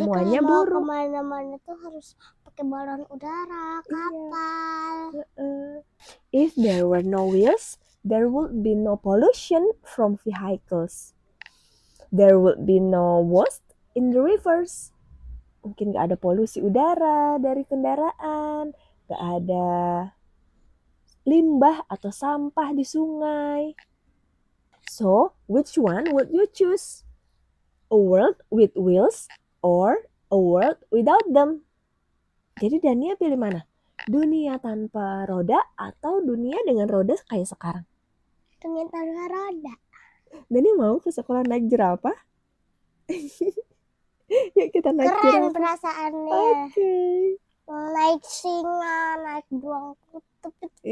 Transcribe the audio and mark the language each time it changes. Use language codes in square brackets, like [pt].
[id] semuanya kalau mau buruk. kemana-mana tuh harus pakai balon udara, kapal. [en] If there were no wheels, there would be no pollution from vehicles. There would be no waste in the rivers. [id] Mungkin nggak ada polusi udara dari kendaraan, nggak ada limbah atau sampah di sungai. [en] So, which one would you choose? A world with wheels or a world without them? [id] Jadi Dania pilih mana? Dunia tanpa roda atau dunia dengan roda kayak sekarang? Dunia tanpa roda. Dania mau ke sekolah naik jerapah? Yuk kita naik Keren perasaannya. Oke. Naik singa, naik beruang kutub itu